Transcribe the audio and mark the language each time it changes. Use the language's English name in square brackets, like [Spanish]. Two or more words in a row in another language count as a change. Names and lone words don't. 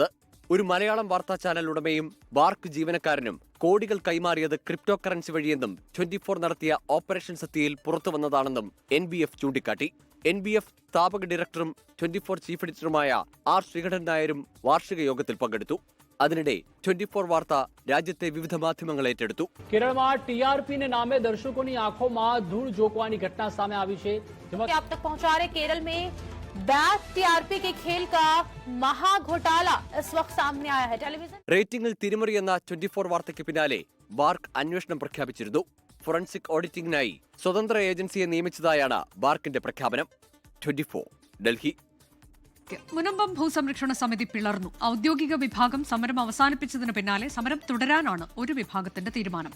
[Malayalam] ഒരു മലയാളം വാർത്താ ചാനൽ ഉടമയും ബാർക്ക് ജീവനക്കാരനും കോടികൾ കൈമാറിയത് ക്രിപ്റ്റോ കറൻസി വഴിയെന്നും 24 നടത്തിയ ഓപ്പറേഷൻ സത്യയിൽ പുറത്തുവന്നതാണെന്നും NBF ചൂണ്ടിക്കാട്ടി. NBF സ്ഥാപക ഡയറക്ടറും 24 ചീഫ് എഡിറ്ററുമായ R. ശ്രീകണ്ഠൻ നായരും വാർഷിക യോഗത്തിൽ പങ്കെടുത്തു. അതിനിടെ 24 വാർത്ത രാജ്യത്തെ വിവിധ മാധ്യമങ്ങൾ ഏറ്റെടുത്തു. [Gujarati] કેરળમાં TRP ને નામે દર્શકોની આંખોમાં ધૂળ ઝોકવાની ઘટના સામે આવી છે. [Hindi] अब तक पहुंचा रहे केरल में बैक TRP के खेल का महाघोटाला इस वक्त सामने आया है. टेलीविजन [Malayalam] റേറ്റിംഗിൽ തിരിമറി എന്ന 24 വാർത്തയ്ക്ക് പിന്നാലെ ബാർക്ക് അന്വേഷണം പ്രഖ്യാപിച്ചിരുന്നു. ഫോറൻസിക് ഓഡിറ്റിംഗിനായി സ്വതന്ത്ര ഏജൻസിയെ നിയമിച്ചതായാണ് ബാർക്കിന്റെ പ്രഖ്യാപനം. 24 ഡൽഹി. മുനമ്പം ഭൂസംരക്ഷണ സമിതി പിളർന്നു. ഔദ്യോഗിക വിഭാഗം സമരം അവസാനിപ്പിച്ചതിന് പിന്നാലെ സമരം തുടരാനാണ് ഒരു വിഭാഗത്തിന്റെ തീരുമാനം.